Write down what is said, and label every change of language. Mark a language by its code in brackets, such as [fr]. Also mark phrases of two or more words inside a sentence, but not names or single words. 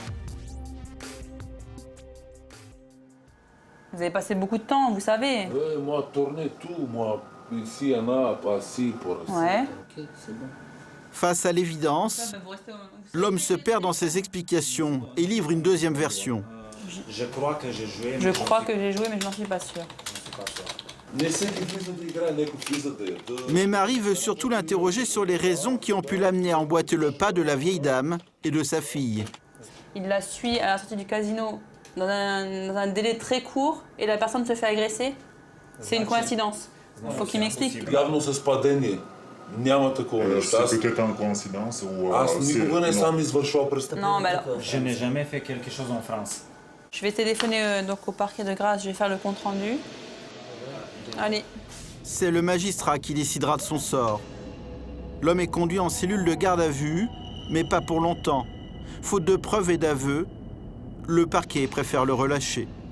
[fr] Vous avez passé beaucoup de temps, vous savez. Moi, tourner tout, moi, ici, en a, assis, pour assis. Ouais. Ok, c'est bon. Face à l'évidence, l'homme se perd dans ses explications et livre une deuxième version. Je crois que j'ai joué. Je crois que j'ai joué, mais je n'en suis pas sûre. [bg] Не всеки влиза да играе, някой влиза да яда. [fr] Mais Marie veut surtout l'interroger sur les raisons qui ont pu l'amener à emboîter le pas de la vieille dame et de sa fille. Il la suit à la sortie du casino dans un délai très court et la personne se fait agresser. C'est une coïncidence. Il faut qu'il m'explique. [bg] Явно съвпадение. Няма такова нещо. [fr] C'est peut-être une coïncidence ou... [bg] Аз никога не съм извършвал престъпление. [fr] Non, mais alors, Je n'ai jamais fait quelque chose en France. je vais téléphoner donc au parquet de Grasse, je vais faire le compte rendu. Allez, C'est le magistrat qui décidera de son sort. L'homme est conduit en cellule de garde à vue, mais pas pour longtemps. Faute de preuves et d'aveux, le parquet préfère le relâcher.